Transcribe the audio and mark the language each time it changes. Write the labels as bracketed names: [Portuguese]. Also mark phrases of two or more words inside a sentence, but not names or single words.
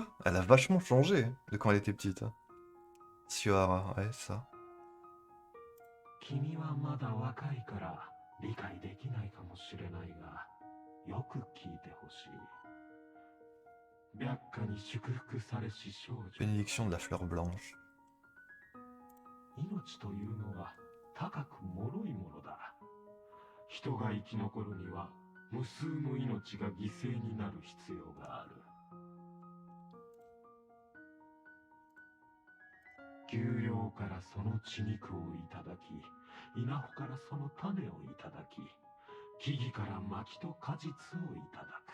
[French] Elle a vachement changé de quand elle était petite. Suara, ouais, ça. [Japanese] 君はまだ若いから理解できないかもしれないが、よく聞いてほしい。白花に祝福されし少女。 [French] Bénédiction de la fleur blanche. [Japanese] 命というのは高く脆いものだ。 人が生き残るには無数の命が犠牲になる必要がある。丘陵からその血肉をいただき、稲穂からその種をいただき、木々から薪と果実をいただく。